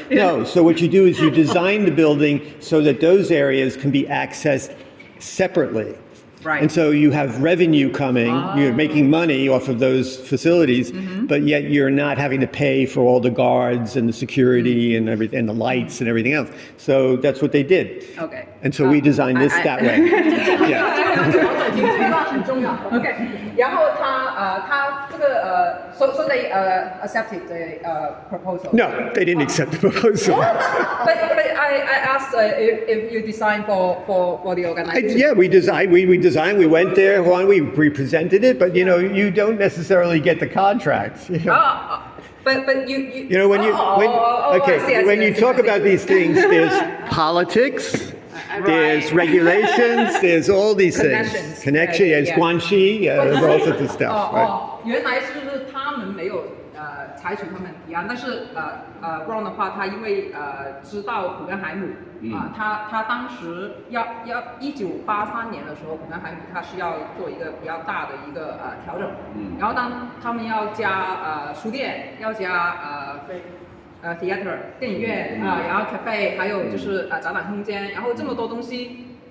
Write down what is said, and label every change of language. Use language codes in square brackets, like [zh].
[en] No, so what you do is you design the building so that those areas can be accessed separately. Right. And so you have revenue coming, you're making money off of those facilities, but yet you're not having to pay for all the guards and the security and everything, and the lights and everything else. So that's what they did. Okay. And so we designed this that way. Yeah. [zh] 很重要。OK， 然后他这个 [en] So they accepted the proposal. No, they didn't accept the proposal. But I asked if you designed for the organization. Yeah, we designed. We went there. We presented it, but you don't necessarily get the contract. But You know, when you when you talk about these things, there's politics, there's regulations, there's all these things. Connection, there's guanxi, there's all sorts of stuff. Right? [zh] 原来是他们没有采取他们提案，但是Ron 的话，他因为知道古根海姆他当时要1983年的时候，古根海姆他是要做一个比较大的一个调整，然后当他们要加书店，要加theater 电影院然后 cafe， 还有就是展览空间，然后这么多东西。